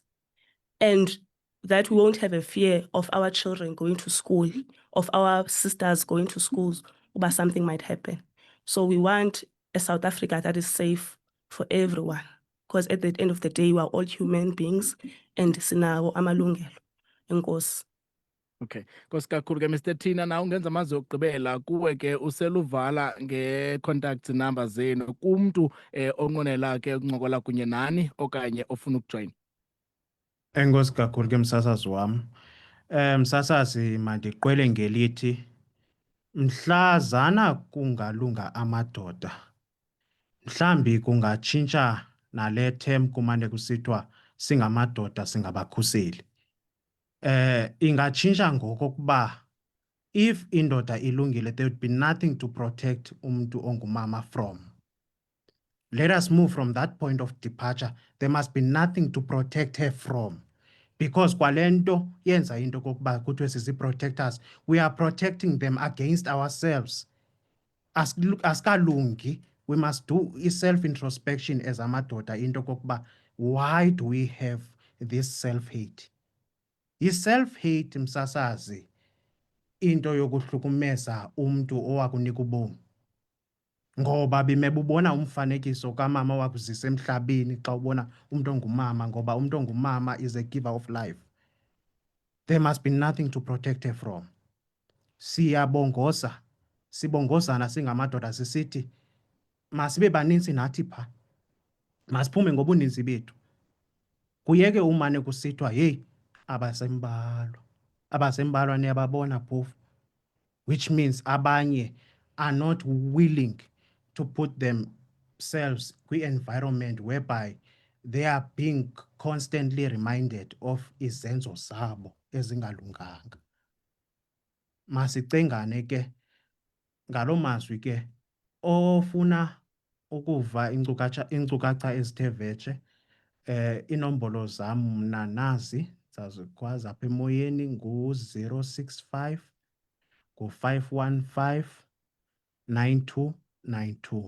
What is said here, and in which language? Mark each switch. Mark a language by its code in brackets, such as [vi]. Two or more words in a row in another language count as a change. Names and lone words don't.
[en] And that we won't have a fear of our children going to school, of our sisters going to schools, about something might happen. So we want a South Africa that is safe for everyone. Because at the end of the day, we are all human beings and [xh] sinawo amalungelo. Enkosi. Okay, Nkosi kakhulu ke Mr Tina, na ungenza amazwi okugqibela kuwe ke useluvala nge-contact number zenu kumntu onqwenela ke ukuncokola kunye nani okanye ofuna ukujoyina. Enkosi kakhulu ke msasazi wam. Msasazi, mandiqwele ngelithi mhlazana kungalunga amadoda, mhlambi kungatshintsha nale term kumane kusithiwa singamadoda singabakhuseli. Ingatshintsha ngokokuba if indoda ilungile, [en] there would be nothing to protect [xh] umntu ongumama [en] from. Let us move from that point of departure. There must be nothing to protect her from. Because [xh] kwalento yenza into kokuba kuthiwe sisi-protectors, [en] we are protecting them against ourselves. Asikalungi, we must do self-introspection as [xh] amadoda into kokuba [en] why do we have this self-hate? [xh] Yi-self-hate msasazi into yokuhlukumeza umntu owakunika ubomi. Ngoba bimebubona umfanekiso kamama wakuzisa emhlabeni xa ubona umuntu ongumama, ngoba umuntu ongumama [en] is a giver of life. There must be nothing to protect her from. [xh] Siyabongoza, sibongozana singamadoda sisithi masibe baninzi nathi pha. Masiphume ngobuninzi bethu. Kuyeke umane kusithiwa hey abasembalwa. Abasembalwa niyababona phofu. [en] Which means abanye are not willing to put themselves kwi-environment whereby they are being constantly reminded of [xh] izenzo zabo ezingalunganga. Masicengane ke ngaloo mazwi ke ofuna ukuva iinkcukacha ezithe vetshe, inombolo zam mna nazi zazikwazi apha emoyeni ngu-065 ngu-515 9292.